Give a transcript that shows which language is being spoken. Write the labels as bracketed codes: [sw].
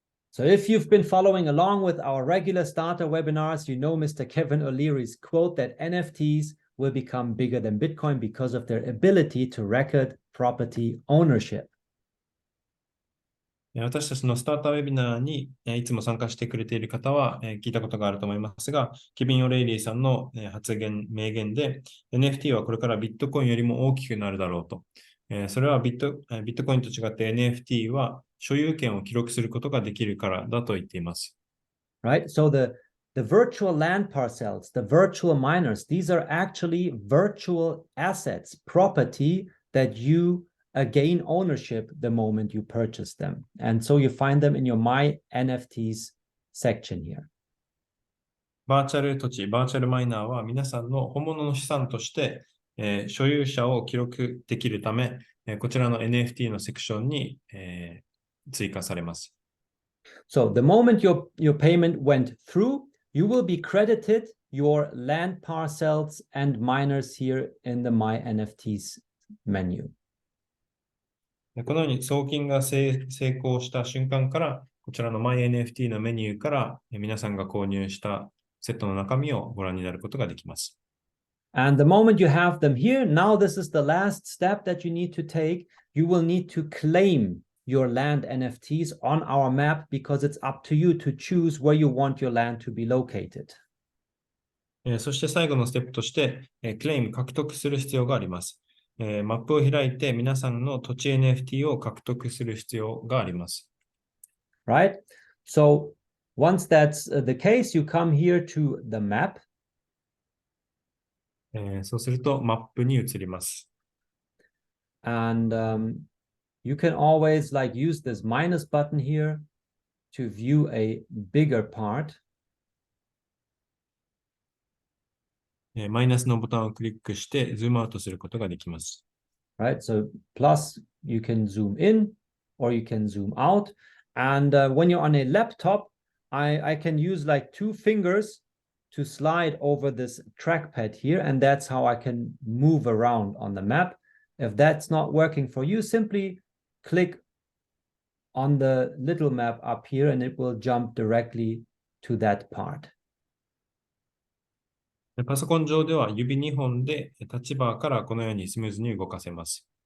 [en] So if you've been following along with our regular starter webinars, you know Mr. Kevin O'Leary's quote that NFTs will become bigger than Bitcoin because of their ability to record property ownership. [ja] 私たちのスターターウェビナーにいつも参加してくれている方は聞いたことがあると思いますが、ケビン・オレイリーさんの発言、名言で NFT はこれからビットコインよりも大きくなるだろうと。それはビットコインと違って NFT は所有権を記録することができるからだと言っています。 [en] Right? So the virtual land parcels, the virtual miners, these are actually virtual assets, property that you gain ownership the moment you purchase them. And so you find them in your My NFTs section here. [ja] バーチャル土地、バーチャルマイナーは皆さんの本物の資産として、所有者を記録できるため、こちらの NFT のセクションに、追加されます。 [en] So the moment your payment went through, you will be credited your land parcels and miners here in the My NFTs menu. [ja] このように送金が成功した瞬間から、こちらの MyNFT のメニューから皆さんが購入したセットの中身をご覧になることができます。 [en] And the moment you have them here, now this is the last step that you need to take. You will need to claim your land NFTs on our map because it's up to you to choose where you want your land to be located. [ja] そして最後のステップとして、クレイム獲得する必要があります。マップを開いて皆さんの土地 NFT を獲得する必要があります。 [en] Right? So once that's the case, you come here to the map. [ja] そうするとマップに移ります。 [en] And you can always use this minus button here to view a bigger part. [ja] マイナスのボタンをクリックしてズームアウトすることができます。 [en] Right? So plus you can zoom in or you can zoom out. And when you're on a laptop, I can use two fingers to slide over this trackpad here. And that's how I can move around on the map. If that's not working for you, simply click on the little map up here, and it will jump directly to that part. [ja] パソコン上では指2本でタッチバーからこのようにスムーズに動かせます。